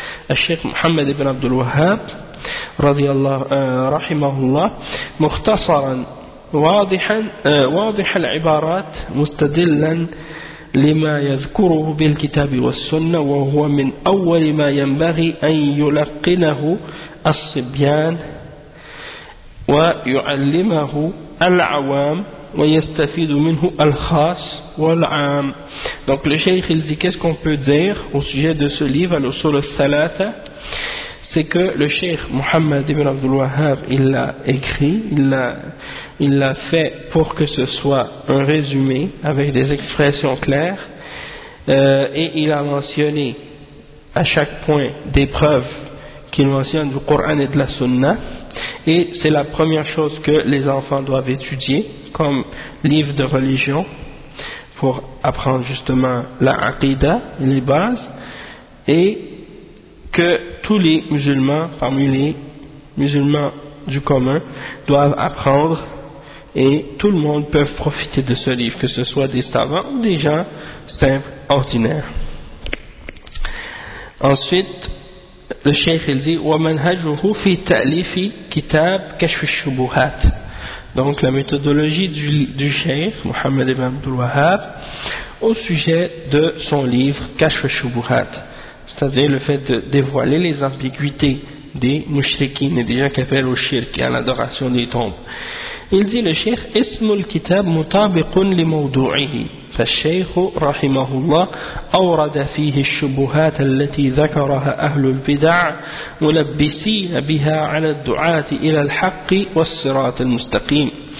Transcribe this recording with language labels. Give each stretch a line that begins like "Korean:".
Arabic: الشيخ محمد بن عبد الوهاب رضي الله رحمه الله مختصرا واضحا واضح العبارات مستدلا لما يذكره بالكتاب والسنة وهو من أول ما ينبغي أن يلقنه الصبيان ويعلمه العوام ويستفيد منه الخاص والعام.
French: Donc le cheikh il dit qu'est-ce qu'on peut dire au sujet de ce livre al-usul al-thalatha, c'est que le cheikh Mohammed ibn Abdul Wahhab il l'a écrit, il l'a fait pour que ce soit un résumé avec des expressions claires, et il a mentionné à chaque point des preuves qu'il mentionne du Coran et de la Sunna. Et c'est la première chose que les enfants doivent étudier comme livre de religion pour apprendre justement la aqida, les bases, et que tous les musulmans, parmi les musulmans du commun, doivent apprendre, et tout le monde peut profiter de ce livre, que ce soit des savants ou des gens simples, ordinaires. Ensuite, le cheikh il dit
Arabic: وَمَنْهَجُهُ فِي تَأْلِفِ كِتَاب كَشْفِ الشُّبُهَاتِ.
French: Donc la méthodologie du cheikh Mohammed ibn Abdul Wahhab au sujet de son livre كَشْفِ الشُّبُهَاتِ, c'est-à-dire le fait de dévoiler les ambiguïtés des mushrikines et des gens qui appellent au shirk et à l'adoration des tombes. Il dit le cheikh
Arabic: اسم الكتاب مطابق لموضوعه فالشيخ رحمه الله أورد فيه الشبهات التي ذكرها أهل البدع ملبسين بها على الدعاة إلى الحق والصراط المستقيم